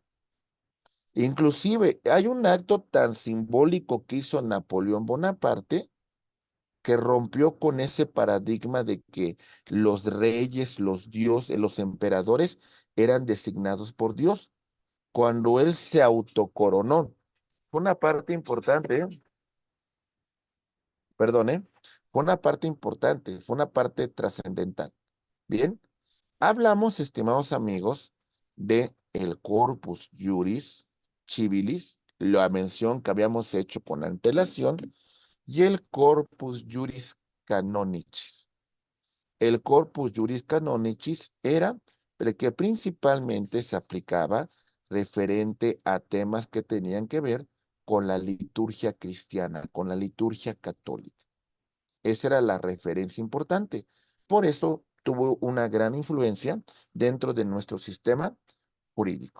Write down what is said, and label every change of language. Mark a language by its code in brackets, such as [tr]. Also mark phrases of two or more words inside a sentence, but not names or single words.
[es] Inclusive hay un acto tan simbólico que hizo Napoleón Bonaparte que rompió con ese paradigma de que los reyes, los dioses, los emperadores eran designados por Dios cuando él se autocoronó. Fue una parte importante, perdón, fue una parte importante, fue una parte trascendental. Bien, hablamos, estimados amigos, de el corpus juris civilis, la mención que habíamos hecho con antelación, y el corpus juris canonicis. El corpus juris canonicis era el que principalmente se aplicaba referente a temas que tenían que ver con la liturgia cristiana, con la liturgia católica. Esa era la referencia importante. Por eso tuvo una gran influencia dentro de nuestro sistema jurídico.